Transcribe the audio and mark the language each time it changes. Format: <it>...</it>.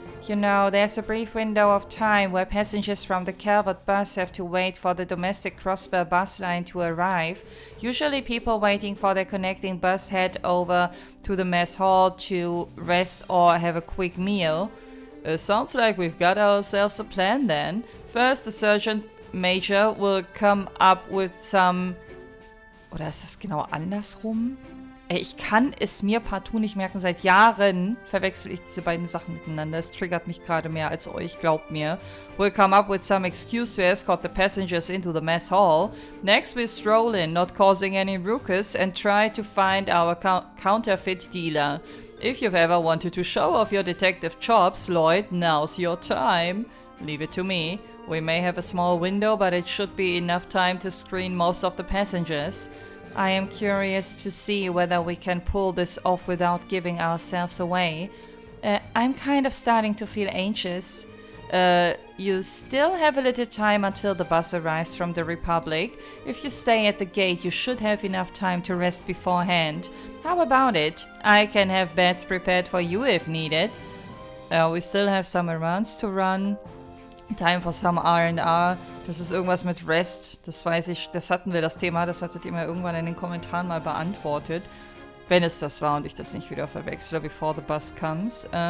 <en>You know, there's a brief window of time where passengers from the Calvert bus have to wait for the domestic Crossbell bus line to arrive. Usually people waiting for their connecting bus head over to the mess hall to rest or have a quick meal. Sounds like we've got ourselves a plan then. First, the Sergeant Major will come up with some...</en> <de>Oder ist das genau andersrum? Ich kann es mir partout nicht merken. Seit Jahren verwechsel ich diese beiden Sachen miteinander. Es triggert mich gerade mehr als euch, glaubt mir.</de> <en>We'll come up with some excuse to escort the passengers into the mess hall. Next we'll stroll in, not causing any ruckus, and try to find our counterfeit dealer. If you've ever wanted to show off your detective chops, Lloyd, now's your time. Leave it to me. We may have a small window, but it should be enough time to screen most of the passengers. I am curious to see whether we can pull this off without giving ourselves away. I'm kind of starting to feel anxious. You still have a little time until the bus arrives from the Republic. If you stay at the gate, you should have enough time to rest beforehand. How about it? I can have beds prepared for you if needed. We still have some errands to run. Time for some R&R.</en> <de>Das ist irgendwas mit Rest. Das weiß ich. Das hatten wir, das Thema. Das hattet ihr mir irgendwann in den Kommentaren mal beantwortet. Wenn es das war und ich das nicht wieder verwechsel.</de> <en>Before the bus comes.</en>